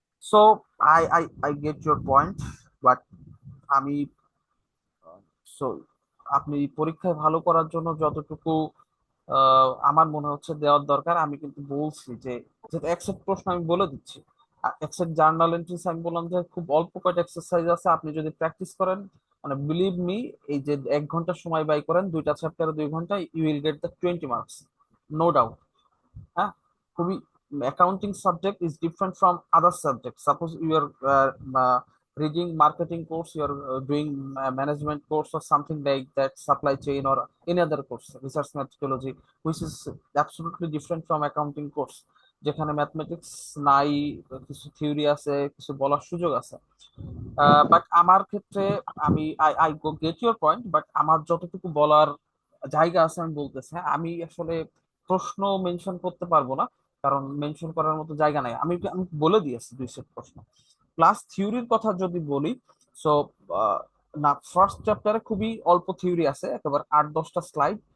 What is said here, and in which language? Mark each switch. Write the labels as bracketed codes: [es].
[bn] So I get your point, but আমি so আপনি পরীক্ষায় ভালো করার জন্য যতটুকু আমার মনে হচ্ছে দেওয়ার দরকার, আমি কিন্তু বলছি যে যেটা একসেপ্ট প্রশ্ন আমি বলে দিচ্ছি, একসেপ্ট জার্নাল এন্ট্রিস আমি বললাম যে খুব অল্প কয়েকটা এক্সারসাইজ আছে, আপনি যদি প্র্যাকটিস করেন, মানে বিলিভ মি, এই যে 1 ঘন্টা সময় ব্যয় করেন 2টা চ্যাপ্টারে 2 ঘন্টা, [en] You will get the 20 marks, no doubt. [bn] হ্যাঁ, খুবই, [en] Accounting subject is different from other subject. Suppose you are reading marketing course, you are doing management course or something like that, supply chain or any other course, research methodology, which is absolutely different from accounting course, [bn] যেখানে mathematics নাই, কিছু theory আছে, কিছু বলার সুযোগ আছে। But আমার ক্ষেত্রে আমি I [en] I get your point, [bn] but আমার যতটুকু বলার জায়গা আছে আমি বলতেছি। হ্যাঁ, আমি আসলে প্রশ্ন মেনশন করতে পারবো না, কারণ মেনশন করার মতো জায়গা নাই। আমি আমি বলে দিয়েছি 2 সেট প্রশ্ন। প্লাস থিওরির কথা যদি বলি, সো না, ফার্স্ট চ্যাপ্টারে খুবই অল্প থিওরি আছে, একেবারে 8-10টা স্লাইড।